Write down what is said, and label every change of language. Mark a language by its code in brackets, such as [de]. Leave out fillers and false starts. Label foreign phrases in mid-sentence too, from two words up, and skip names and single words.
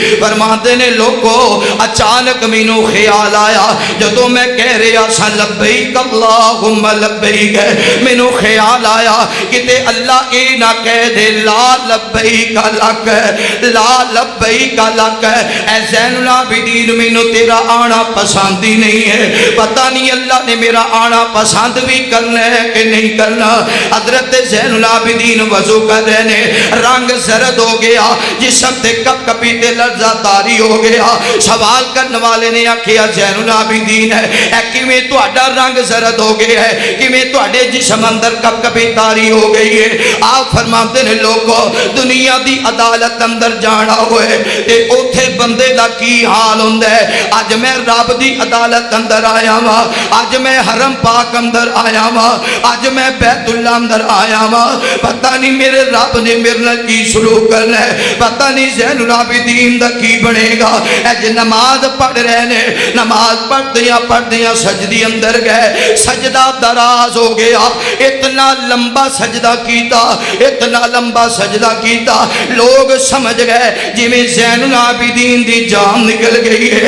[pa] فرماتے نے لوگو اچانک مینوں خیال آیا, جدو میں کہہ رہا سا [ar] لبیک اللہم لبیک, [pa] مینوں خیال آیا کتے اللہ اے نہ کہہ دے [ar] لا لبیک لک, لا لبیک لک. [pa] اے زین العابدین مینوں تیرا آنا پسند ہی نہیں ہے, پتہ نہیں اللہ نے میرا آنا پسند بھی کرنا ہے کہ نہیں کرنا. حضرت زین العابدین وضو کر رہے نے, رنگ زرد ہو گیا, جسم تے کپ کپی تے لرزہ تاری ہو گیا. سوال کرنے والے نے آکھیا زین العابدین ہے اے کیویں تہاڈا رنگ زرد ہو گیا ہے, کیویں تہاڈے جسم اندر کپ کپی تاری ہو گئی ہے؟ آپ فرماتے نے لوگو دنیا دی عدالت اندر جانا ہوئے تے اوتھے بندے دا کی حال ہوندا ہے. اج میں رب دی عدالت اندر آیا وا, اج میں حرم پاک اندر آیا وا, اج میں بیت اللہ اندر آیا وا, پتہ نہیں میرے رب نے میرے نال کی سلوک کرنا ہے, پتہ نہیں زین العابدین دا کی بنے گا. اج نماز پڑھ رہے نے, نماز پڑھدیاں سجدی اندر گئے, سجدہ دراز ہو گیا, اتنا لمبا سجدہ کیتا, اتنا لمبا سجدہ کیتا, لوگ سمجھ گئے جی میں زین العابدین دی جان نکل گئی ہے.